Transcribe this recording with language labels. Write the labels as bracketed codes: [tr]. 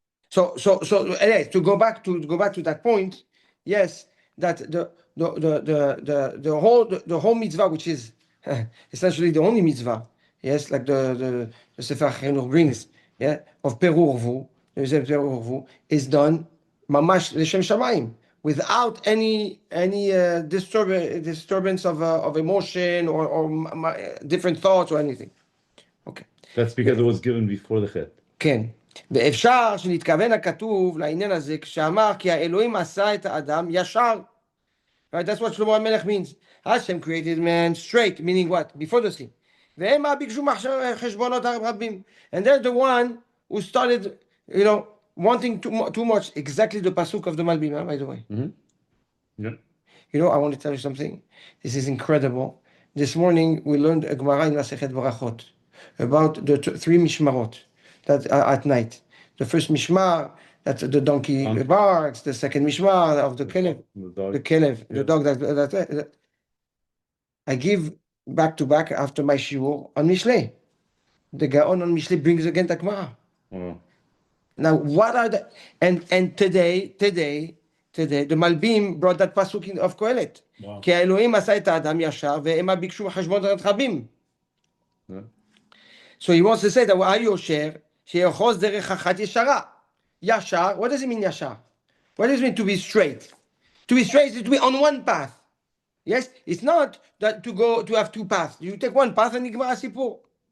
[en] So anyway, to go back to that point, yes, that the whole mitzvah, which is essentially the only mitzvah, yes, like the Sefer Chinuch brings, yeah, of perurvu, is done mamash l'shem shamayim, without any disturbance of emotion or different thoughts or anything. Okay. That's because it was given before the chet. [he] כן. ואפשר שנתכוון הכתוב לעניין הזה כשאמר כי האלוהים עשה את האדם ישר. [en] Right? That's what Shlomo HaMelech means. Hashem created man straight, meaning what? Before the sin. [he] והם ביקשו חשבונות רבים. [en] And they're the one who started, wanting too much. Exactly the pasuk of the Malbim, by the way. Yeah. I want to tell you something. This is incredible. This morning we learned a Gemara in Masechet Barachot about the 3 mishmarot that at night. The first mishmar, That's the donkey Donkey. barks, the second mishmar of the kelev, The dog. the kelev, the Yeah. dog that I give back to back after my shiur on Mishlei. The Gaon on Mishlei brings again the Gemara. Oh. Now, what are the and today the Malbim brought that pasuk of Kohelet. Wow. [he] כי האלוהים עשה את האדם ישר והמה ביקשו חשבון רחבים. [en] Yeah. So he wants to say that [he] היושר שיאחוז דרך אחת ישרה. [en] ישר, what does it mean ישר? What does it mean to be straight? To be straight is to be on one path. Yes, it's not that to have two paths. You take one path and [he] נגמר הסיפור.